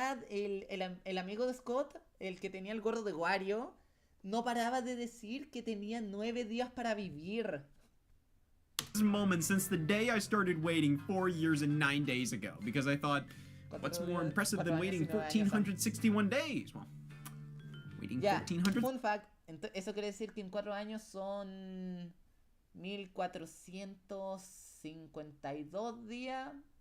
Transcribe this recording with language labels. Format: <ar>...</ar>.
<es>El amigo de Scott, el que tenía el gorro de Wario, no paraba de decir que tenía 9 días para vivir.</es> <en>Moment since the day I started waiting 4 years and 9 days ago, because I thought, what's more impressive than waiting 1,461 days? Well, waiting</en> <es>Ya,</es> <en>1,400.</en> <es>fun fact, eso quiere decir que en 4 años son 1,452 días.</es>